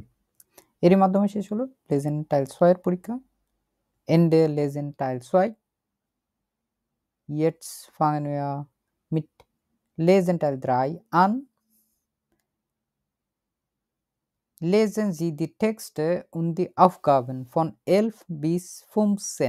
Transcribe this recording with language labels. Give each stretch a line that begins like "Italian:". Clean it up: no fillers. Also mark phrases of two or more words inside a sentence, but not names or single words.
Bangla: এরই মাধ্যমে শেষ হলো
German: Lesen Teil
Bangla: 2 এর পরীক্ষা।
German: Ende Lesson Teil 2. Jetzt fangen wir mit Lesen Teil 3 an. Lesen Sie die Texte und die Aufgaben von 11 bis 15.